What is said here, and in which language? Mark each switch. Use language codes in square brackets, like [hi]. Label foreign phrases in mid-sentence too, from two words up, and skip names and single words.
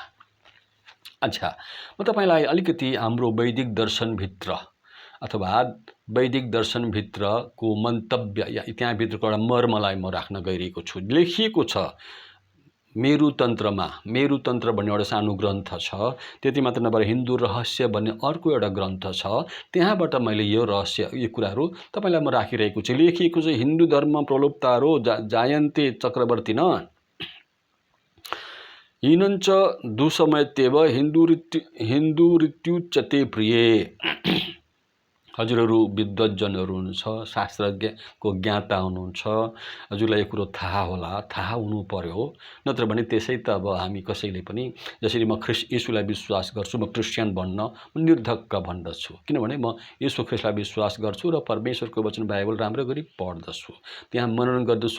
[ne] अच्छा, म तपाईलाई अलिकति हाम्रो वैदिक दर्शनभित्र अथवा वैदिक दर्शनभित्रको मन्तव्य त्यहाँभित्रको एउटा मर्मलाई म राख्न गइरहेको छु। लेखिएको छ मेरुतन्त्रमा, मेरुतन्त्र भन्ने एउटा सानो ग्रन्थ छ। त्यति मात्र नभएर हिन्दू रहस्य भन्ने अर्को एउटा ग्रन्थ छ। त्यहाँबाट मैले यो रहस्य, यो कुराहरू तपाईलाई म राखिरहेको छु। लेखिएको छ [sa] हिन्दू धर्म प्रलोप्तारो जायन्ते चक्रवर्तीन हिनञ्च दुसमयत्येव हिन्दू ऋत्युच्यते प्रिये। [ne] हजुरहरू विद्वज्जनहरू हुनुहुन्छ, शास्त्रज्ञको ज्ञाता हुनुहुन्छ, हजुरलाई यो कुरो थाहा होला, थाहा हुनु पर्यो। नत्र भने त्यसै त अब हामी कसैले पनि, जसरी म यीशुलाई विश्वास गर्छु, म क्रिस्चियन भन्न निर्धक्क भन्दछु, किनभने म यीशु ख्रीष्टलाई विश्वास गर्छु र परमेश्वरको वचन बाइबल राम्रो गरी पढ्दछु, त्यहाँ मनन गर्दछु।